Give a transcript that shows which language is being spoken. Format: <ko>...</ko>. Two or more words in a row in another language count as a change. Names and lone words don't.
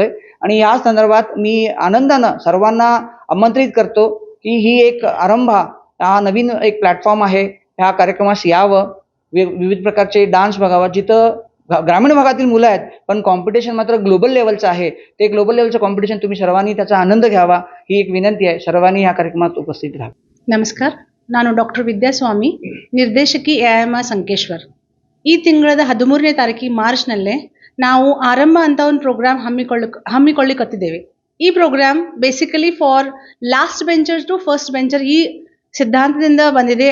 <mr>आणि या संदर्भात मी आनंदानं सर्वांना आमंत्रित करतो की ही एक आरंभ, हा नवीन एक प्लॅटफॉर्म आहे. ह्या कार्यक्रमास यावं, विविध प्रकारचे डान्स बघावा. जिथं ग्रामीण भागातील मुलं आहेत पण कॉम्पिटिशन मात्र</mr> <en>global level</en> <mr>आहे, ते</mr> <en>global level</en> <mr>कॉम्पिटिशन तुम्ही सर्वांनी त्याचा आनंद घ्यावा, ही एक विनंती आहे. सर्वांनी या कार्यक्रमात उपस्थित राहा.</mr> <kn>ನಮಸ್ಕಾರ, ನಾನು ಡಾಕ್ಟರ್ ವಿದ್ಯಾಸ್ವಾಮಿ, ನಿರ್ದೇಶಕಿ AIMR ಸಂಕೇಶ್ವರ್. ಈ ತಿಂಗಳದ 13ನೇ ತಾರೀಕಿಗೆ ಮಾರ್ಚ್ನಲ್ಲೇ ನಾವು ಆರಂಭ ಅಂತ ಒಂದು ಪ್ರೋಗ್ರಾಮ್ ಹಮ್ಮಿಕೊಳ್ಳಿಕತ್ತಿದ್ದೇವೆ. ಈ ಪ್ರೋಗ್ರಾಮ್</kn> <en>basically for last bencher to first bencher</en> <kn>ಈ ಸಿದ್ಧಾಂತದಿಂದ ಬಂದಿದೆ.</kn>